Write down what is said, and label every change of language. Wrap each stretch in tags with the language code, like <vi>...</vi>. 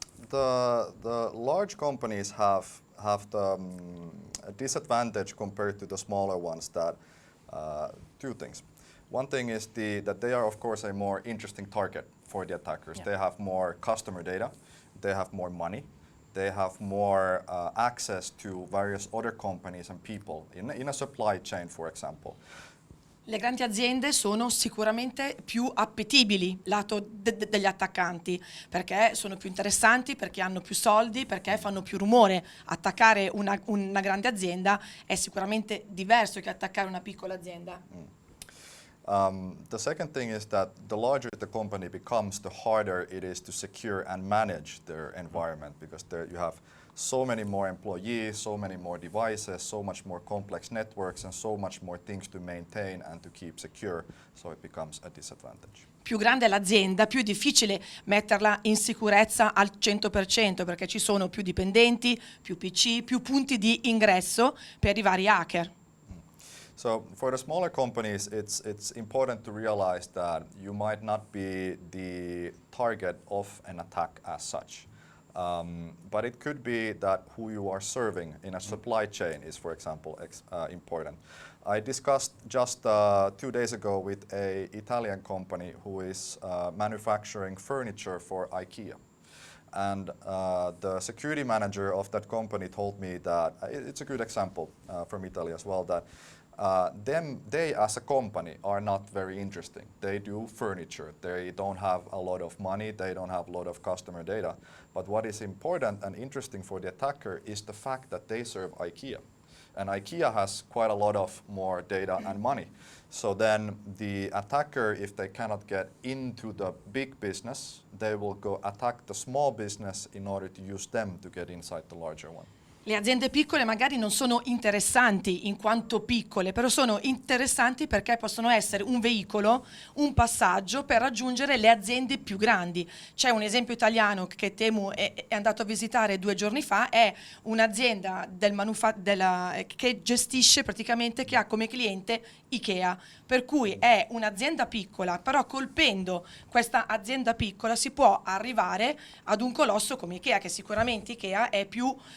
<en>The large companies have the disadvantage compared to the smaller ones, that two things. One thing is that they are, of course, a more interesting target for the attackers. Yeah. They have more customer data, they have more money, they have more access to various other companies and people in a supply chain, for example.</en> <it>Le grandi aziende sono sicuramente più appetibili lato degli attaccanti, perché sono più interessanti, perché hanno più soldi, perché fanno più rumore. Attaccare una grande azienda è sicuramente diverso che attaccare una piccola azienda.</it> <en>The second thing is that the larger the company becomes, the harder it is to secure and manage their environment, because there you have so many more employees, so many more devices, so much more complex networks, and so much more things to maintain and to keep secure, so it becomes a disadvantage.</en> <it>Più grande è l'azienda, più è difficile metterla in sicurezza al 100%, perché ci sono più dipendenti, più PC, più punti di ingresso per i vari hacker.</it> <en>So for the smaller companies, it's important to realize that you might not be the target of an attack as such. But it could be that who you are serving in a supply chain is, for example, important. I discussed just 2 days ago with an Italian company who is manufacturing furniture for IKEA. And the security manager of that company told me that, it's a good example from Italy as well, that they as a company are not very interesting. They do furniture. They don't have a lot of money. They don't have a lot of customer data. But what is important and interesting for the attacker is the fact that they serve IKEA. And IKEA has quite a lot of more data and money. So then the attacker, if they cannot get into the big business, they will go attack the small business in order to use them to get inside the larger one.</en> <it>Le aziende piccole magari non sono interessanti in quanto piccole, però sono interessanti perché possono essere un veicolo, un passaggio per raggiungere le aziende più grandi. C'è un esempio italiano che Temu è andato a visitare 2 giorni fa, è un'azienda che gestisce praticamente, che ha come cliente Ikea, per cui è un'azienda piccola, però colpendo questa azienda piccola si può arrivare ad un colosso come Ikea, che sicuramente Ikea è più</it>